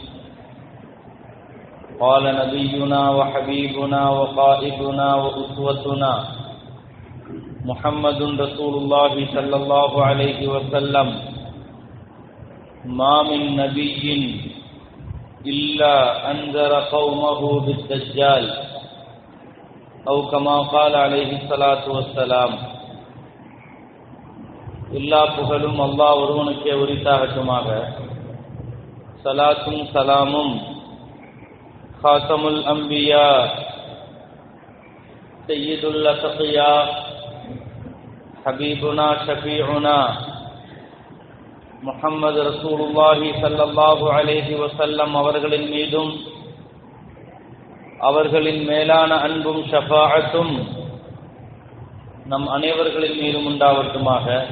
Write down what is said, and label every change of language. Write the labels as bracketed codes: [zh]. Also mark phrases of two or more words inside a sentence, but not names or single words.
[ar] قال نبينا وحبيبنا وقائدنا وأسوتنا محمد رسول الله صلى الله عليه وسلم: ما من نبي إلا أنذر قومه بالدجال، أو كما قال عليه الصلاة والسلام. [ta] எல்லா புகழும் அல்லாஹ் ஒருவனுக்கே உரித்தாகட்டுமாக. சலாத்தும் சலாமும் [ar] خاتم الأنبياء سيد الأتقياء حبيبنا شفيعنا محمد رسول الله صلى الله عليه وسلم [ta] அவர்களின் மீதும் அவர்களின் மேலான அன்பும் ஷஃபாஅத்தும் நம் அனைவர்களின் மீதும் உண்டாவட்டுமாக.